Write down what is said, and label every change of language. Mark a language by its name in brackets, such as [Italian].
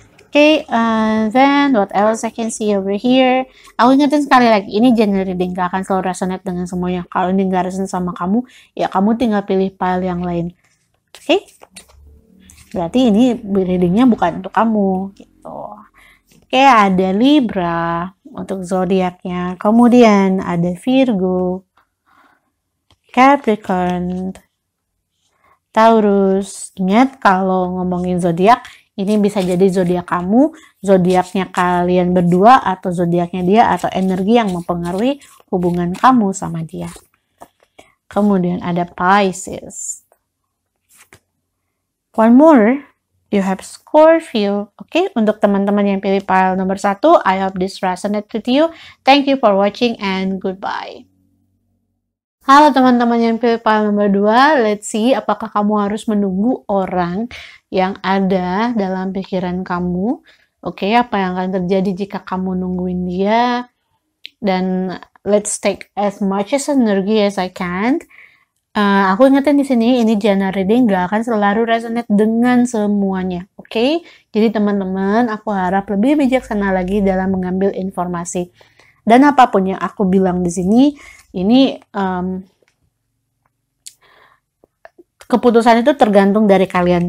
[English] Okay, then what else I can see over here? [Indonesian] Aku ingetin sekali lagi, ini general reading, gak akan selalu resonate dengan semuanya. Kalau ini gak resonate sama kamu, ya kamu tinggal pilih file yang lain. Oke? Okay? Berarti ini readingnya bukan untuk kamu gitu. Oke, ada Libra untuk zodiaknya. Kemudian ada Virgo, Capricorn, Taurus. Ingat kalau ngomongin zodiak, ini bisa jadi zodiak kamu, zodiaknya kalian berdua, atau zodiaknya dia, atau energi yang mempengaruhi hubungan kamu sama dia. Kemudian ada Pisces. [English] One more, you have Scorpio. [Indonesian] Oke, untuk teman-teman yang pilih pile nomor 1, [English] I hope this resonates with you. Thank you for watching and goodbye. [Indonesian] Halo teman-teman yang pilih pile nomor 2, [English] let's see [Indonesian] apakah kamu harus menunggu orang yang ada dalam pikiran kamu. Oke, apa yang akan terjadi jika kamu nungguin dia? [English] Dan let's take as much as energy as I can. [Indonesian] Aku ingetin di sini, ini general reading gak akan selalu resonate dengan semuanya, oke? Jadi teman-teman, aku harap lebih bijaksana lagi dalam mengambil informasi. Dan apapun yang aku bilang di sini, ini keputusan itu tergantung dari kalian.